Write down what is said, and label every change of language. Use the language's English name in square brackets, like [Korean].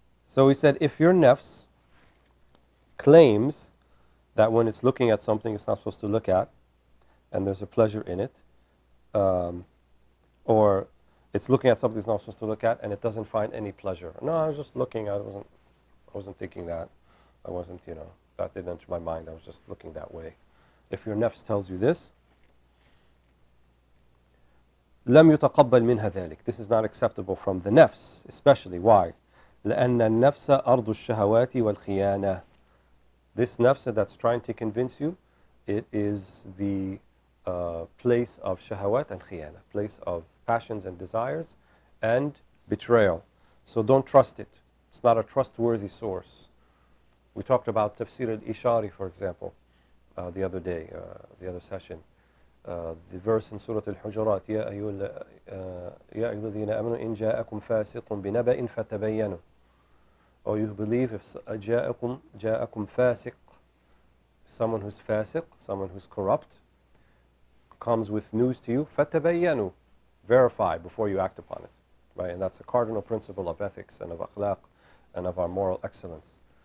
[English] So he said, if your nafs claims that when it's looking at something it's not supposed to look at, and there's a pleasure in it, or it's looking at something it's not supposed to look at and it doesn't find any pleasure. No, I was just looking, I wasn't thinking that. I wasn't, that didn't enter my mind. I was just looking that way. If your nafs tells you this, [Arabic] لم يتقبل منها ذلك. [English] This is not acceptable from the nafs, especially. Why? [Arabic] لأن النفس أرض الشهوات والخيانة. [English] This nafs that's trying to convince you, it is the place of shahawat and khiyana, place of passions and desires and betrayal. So don't trust it. It's not a trustworthy source. We talked about tafsir al-ishari, for example, the other day, the other session. The verse in Surah Al-Hujurat, [Arabic] يا أيها الذين آمنوا إن جاءكم فاسق بنبأ فتبينوا. [English] Or you believe if [Arabic] جاءكم فاسق, [English] someone who's fasiq, someone who's corrupt, comes with news to you, [Arabic] فتبينوا, [English] verify before you act upon it, right? And that's a cardinal principle of ethics and of akhlaq and of our moral excellence.